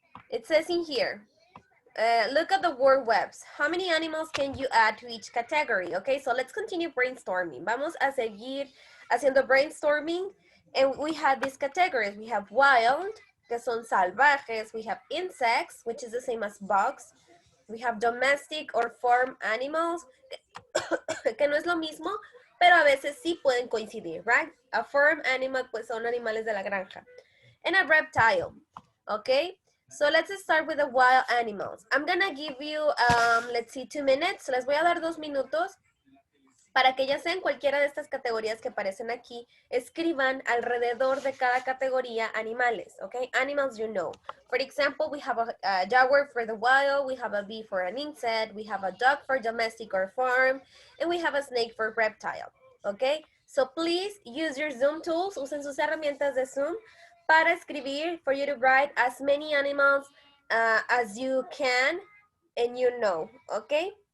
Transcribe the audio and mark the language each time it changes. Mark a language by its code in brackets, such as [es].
[en] It says in here, look at the word webs. How many animals can you add to each category? Okay, so let's continue brainstorming. [es] Vamos a seguir haciendo brainstorming. [en] And we have these categories. We have wild, [es] que son salvajes. [en] We have insects, which is the same as bugs. We have domestic or farm animals, [es] que no es lo mismo, pero a veces sí pueden coincidir, [en] right? A farm animal, [es] pues son animales de la granja. [en] And a reptile, okay? So let's start with the wild animals. I'm gonna give you, let's see, 2 minutes. [es] Les voy a dar 2 minutos Para que ya sean cualquiera de estas categorías que aparecen aquí, escriban alrededor de cada categoría animales, okay? [en] Animals you know. For example, we have a jaguar for the wild, we have a bee for an insect, we have a dog for domestic or farm, and we have a snake for reptile, okay? So please use your Zoom tools, [es] usen sus herramientas de Zoom para escribir, [en] for you to write as many animals as you can and you know, okay?